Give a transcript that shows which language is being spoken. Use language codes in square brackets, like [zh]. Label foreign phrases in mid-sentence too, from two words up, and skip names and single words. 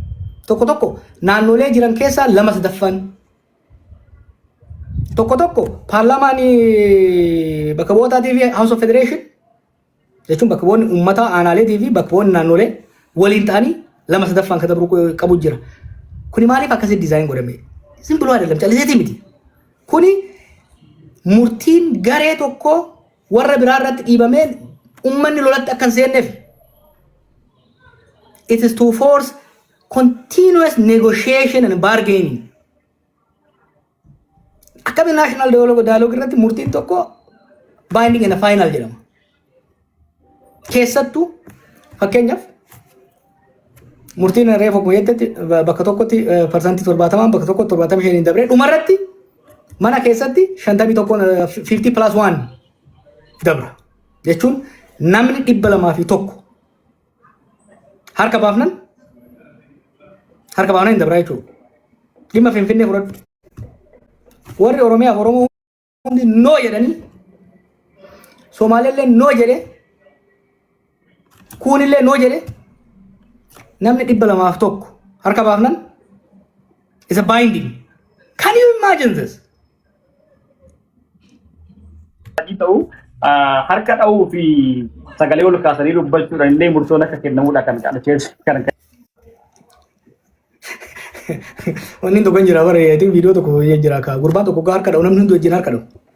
[om] Tokko tokko naannolee jiran keessaa 2/3 tokko tokko paarlaamaan bakka bu'ootaatii fi House of Federation jechuun bakka bu'oonni uummata aanaleetii fi bakka bu'oonni naannolee waliin ta'anii 2/3 kan dabruu qabu jira. Kuni maaliif akkasitti diizaayin godhame? Simpiluu ayyaadam calliseetii miti. Kuni murtiin garee tokko warra biraa irratti dhiibamee uummanni lolatti akka hin seenneef. [en] It is to force continuous negotiation and bargaining. [om] Akkami [en] national dialogue [om] irratti murtiin tokko [en] binding and final [om] jedhama. Keessattuu fakkeenyaaf murtiin reefu akkuma jettetti bakka tokkotti parsantii 70 bakka tokkotti 75 dabree dhumarratti mana keessatti 50+1 dabra. Jechuun namni 201 harka baafnan hin dabra jechuudha. Dhimma Finfinnee fudhadhu. Warri Oromiyaa fi Oromoo hundi noo jedhanii Somaaleellee noo jedhee kuunillee noo jedhee namni 201 harka baafnan [en] is a binding. Can you imagine this? [om] Harka dha'uu fi sagalee ol kaasanii dubbachuudhaan illee murtoon akka kennamuudha kan kadhacheessu kan wanni tokko jira bara yaadin video tokko jira ka gurbaan tokko harka dha'u namni hundi wajjin harka dha'u.